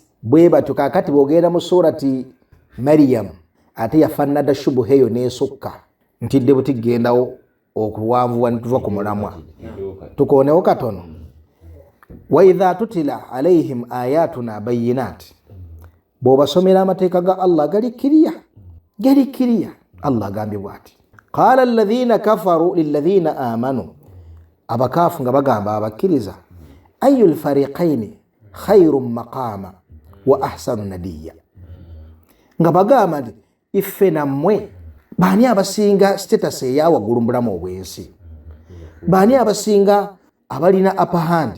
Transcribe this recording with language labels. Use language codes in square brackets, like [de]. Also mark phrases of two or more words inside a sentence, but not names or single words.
[lg] Bwe batyo kaakati bw'ogenda mu surati Maryam ate yafaanana shubuha eyo n'esukka ntidde buti gendawo okuwanvuwa ne tuva ku mulamwa. Tukoonewo katono. [ar] وإذا تتلى عليهم آياتنا بينات. [lg] Bw'obasomera amateeka ga Allah gali kiriya. Allah agambye bw'ati [ar] قال الذين كفروا للذين آمنوا. [lg] Abakaafu nga bagamba abakkiriza [ar] أي الفريقين خير مقاما وأحسن نديا. [lg] Nga bagamba nti iffe nammwe baani abasinga status eyawaggulu mu bulamu obw'ensi? Baani abasinga abalina [en] upper hand?